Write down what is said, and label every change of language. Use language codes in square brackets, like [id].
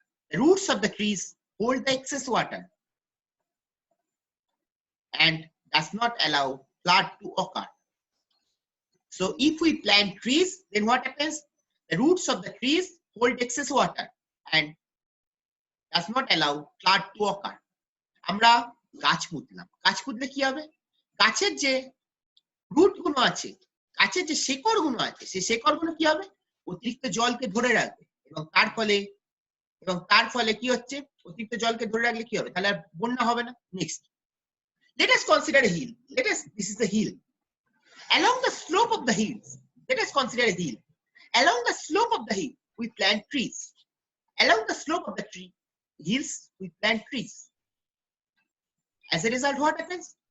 [en] The roots of the trees hold the excess water and does not allow flood to occur. So if we plant trees, then what happens? The roots of the trees hold excess water and does not allow flood to occur. [bn] আমরা গাছ পুঁতলাম, গাছ পুঁতলে কি হবে? গাছের যে root গুলো আছে, গাছের যে শেকড় গুলো আছে, সেই শেকড় গুলো কি হবে? অতিরিক্ত জলকে ধরে রাখবে এবং তার ফলে কি হচ্ছে? অতিরিক্ত জলকে ধরে রাখলে কি হবে? তাহলে আর বন্যা হবে না। [en] Next, let us consider a hill. This is the hill. Along the slope of the hills, let us consider a hill. Along the slope of the hill, we plant trees. Along the slope of the hills, we plant trees. As a result, what happens?